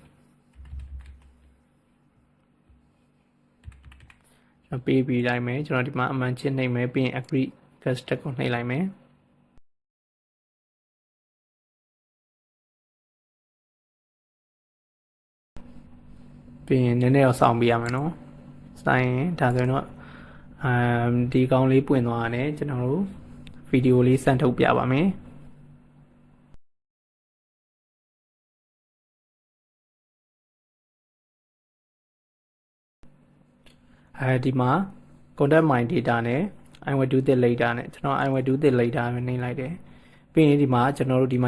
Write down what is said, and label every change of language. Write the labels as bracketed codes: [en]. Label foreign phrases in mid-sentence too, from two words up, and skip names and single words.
[my] ပေးပြီးလိုက်မယ်ကျွန်တော်ဒီမှာအမှန်ချင်းနှိပ်မယ်ပြီးရင် [en] agree cast [my] ကိုနှိပ်လိုက်မယ်ပြီးရင်နည်းနည်းတော့စောင့်ပေးရမယ်နော်စိုင်းရင်ဒါဆိုရင်တော့ဒီကောင်းလေးပွင့်သွားတယ်ကျွန်တော်တို့ဗီဒီယိုလေးစမ်းထုတ်ပြပါမယ် ဒီမှာ [en] contact my data [my] နဲ့ [en] I will do this later [my] နဲ့ကျွန်တော် [en] I will do this later [my] ပဲနှိပ်လိုက်တယ်ပြီးရင်ဒီမှာကျွန်တော်တို့ဒီမှာ